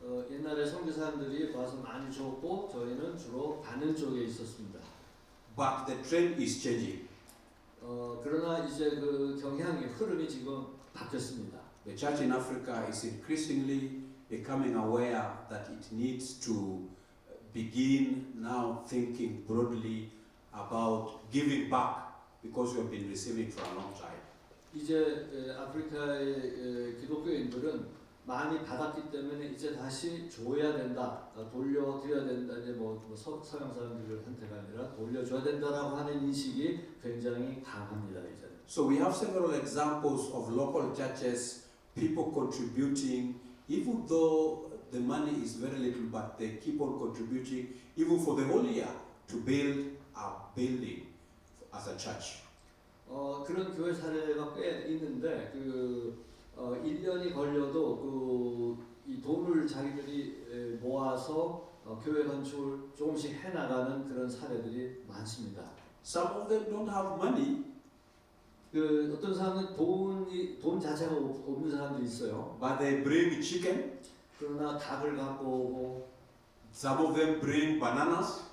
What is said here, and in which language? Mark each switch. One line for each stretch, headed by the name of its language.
Korean: 옛날에 선교사님들이 와서 많이 줬고 저희는 주로 받는 쪽에 있었습니다.
English: But the trend is changing.
Korean: 그러나 이제 그 경향이 흐름이 지금 바뀌었습니다.
English: The church in Africa is increasingly becoming aware that it needs to begin now thinking broadly about giving back because we have been receiving for a long time.
Korean: 이제 아프리카의 기독교인들은 많이 받았기 때문에 이제 다시 줘야 된다, 돌려드려야 된다. 이제 서양 사람들한테가 아니라 돌려줘야 된다라고 하는 인식이 굉장히 강합니다. 이제는.
English: So we have several examples of local churches, people contributing, even though the money is very little, but they keep on contributing, even for the whole year, to build a building as a church.
Korean: 그런 교회 사례가 꽤 있는데 1년이 걸려도 이 돈을 자기들이 모아서 교회 건축을 조금씩 해나가는 그런 사례들이 많습니다.
English: Some of them don't have money,
Korean: 어떤 사람은 돈 자체가 없는 사람도 있어요.
English: but they bring chicken.
Korean: 그러나 닭을 갖고 오고,
English: Some of them bring bananas,